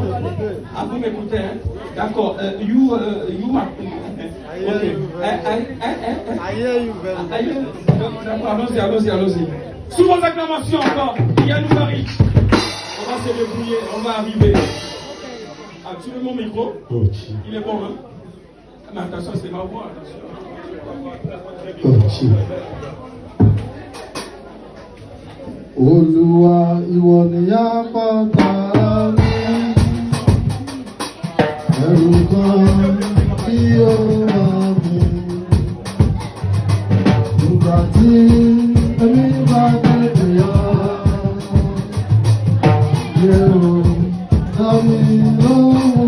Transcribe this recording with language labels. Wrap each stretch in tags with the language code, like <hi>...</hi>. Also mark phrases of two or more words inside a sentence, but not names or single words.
<fr>Ah, vous m'écoutez, hein? D'accord.</fr> <en>You ok.</en> <fr>Allons-y. Sous vos acclamations encore, Yannou Paris. On va se débrouiller, on va arriver. Ah, tu veux mon micro? Il est bon, hein? Mais attention, c'est ma voix, attention.</fr> <yo>Olúwa ìwọ ni àpáta mi, ẹ̀rù kan tí ó wà mí. Nígbà tí èmi bá tètè yọ, yóò dá mi lóhùn.</yo>